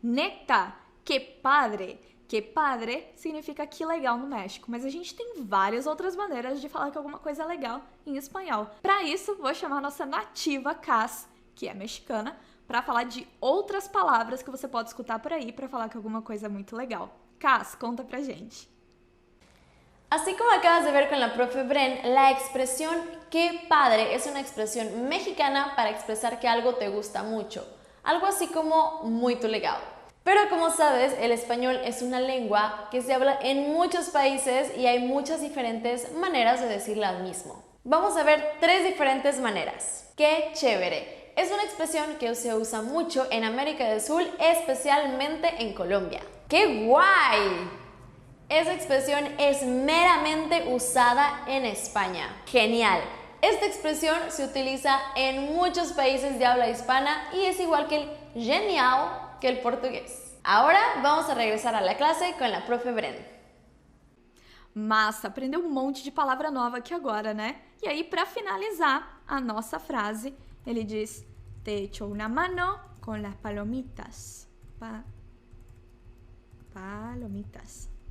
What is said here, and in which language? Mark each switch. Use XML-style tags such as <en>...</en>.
<es>Neta, que padre!</es> <pt>Que padre significa que legal no México, mas a gente tem várias outras maneiras de falar que alguma coisa é legal em espanhol. Para isso, vou chamar a nossa nativa Cas, que é mexicana, para falar de outras palavras que você pode escutar por aí para falar que alguma coisa é muito legal. Cas, conta pra gente.</pt> <es>Así como acabas de ver con la profe Bren, la expresión qué padre es una expresión mexicana para expresar que algo te gusta mucho. Algo así como muy legal. Pero como sabes, el español es una lengua que se habla en muchos países y hay muchas diferentes maneras de decirla al mismo. Vamos a ver 3 diferentes maneras. ¡Qué chévere! Es una expresión que se usa mucho en América del Sur, especialmente en Colombia. ¡Qué guay! Esa expresión es meramente usada en España. ¡Genial! Esta expresión se utiliza en muchos países de habla hispana y es igual que el genial que el portugués. Ahora vamos a regresar a la clase con la profe Bren.</es> <pt>Massa, aprendeu um monte de palavra nova aqui agora, né? E aí, para finalizar a nossa frase, ele diz:</pt> <es>te echo una mano con las palomitas. Palomitas.</es>